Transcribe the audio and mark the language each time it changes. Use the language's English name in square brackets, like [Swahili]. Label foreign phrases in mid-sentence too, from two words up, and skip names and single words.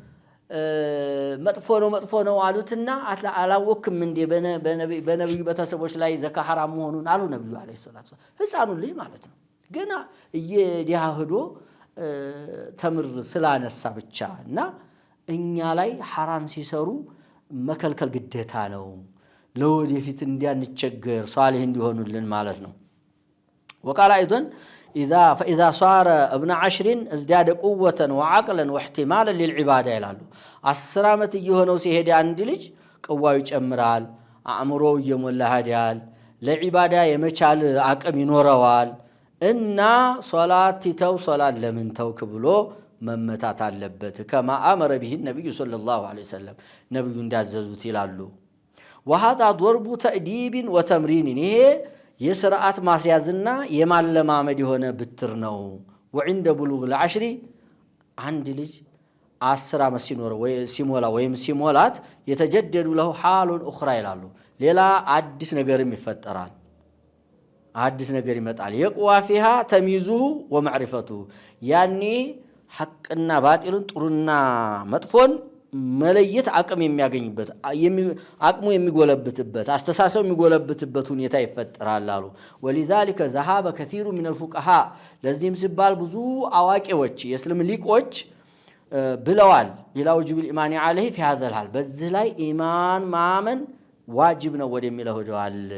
[Amharic] መጥፎ ነው አሉትና አላወክም እንዴ በነብዩ ቤተሰቦች ላይ ዘካ ሐራም መሆኑን አሉ ነብዩ [Arabic] عليه الصلاة [Amharic] ህፃኑን ልጅ ማለት ነው። ገና እየዲያህዶ ተምር ስላነሳ ብቻ እና እኛ ላይ ሐራም ሲሰሩ መከልከል ግዴታ ነው። ለወደፊት እንዲያንቸገር ሷሊህ እንዲሆኑልን ማለት ነው። [Arabic] وقال ايضا فاذا صار ابن 10 ازداد قوه وعقلا واحتمالا للعباده [Amharic] ይላሉ። 10 ዓመት እየሆነው ሲሄድ አንድ ልጅ ቀዋዩ ይጨምራል፣ አእምሮው እየሞላ ሄዳል፣ ለዒባዳ የመቻል አቅም ይኖረዋል እና ሶላት ለምን ተውክ ብሎ መመታት አለበት። [Arabic] كما امر به النبي صلى الله عليه وسلم [Amharic] ነብዩ እንዳዘዙት ይላሉ። [Arabic] وهذا ضرب تأديب وتمرين [Amharic] ይሄ የሥርዓት ማስያዝና የማለማመድ የሆነ ብትር ነው። [Arabic] وعند بلوغ العشر [Amharic] አንድ ልጅ 10 ዓመት ሲሞላ ወይም ሲሞላት የተጀደዱ [Arabic] له حال اخرى [Amharic] ይላሉ። ሌላ አዲስ ነገርም ይፈጠራል። አዲስ ነገር ይመጣል። [Arabic] يقوى فيها تمييزه ومعرفته [Amharic] ያኔ ሐቅና ባጢልን ጥሩና መጥፎን መለየት አቅም የሚያገኝበት አቅሙ የሚጎለብትበት አስተሳሰብ የሚጎለብትበት ሁኔታ ይፈጠራል አሉ። [Arabic] ولذلك ذهب كثير من الفقهاء [Amharic] ለዚህም ሲባል ብዙ አዋቂዎች የእስልም ሊቆች ብለዋል [Arabic] إلى وجوب الإيمان عليه في هذا الحال [Amharic] በዚህ ላይ ኢማን ማመን ዋጅብ ነው ወደሚለው ሄደዋል።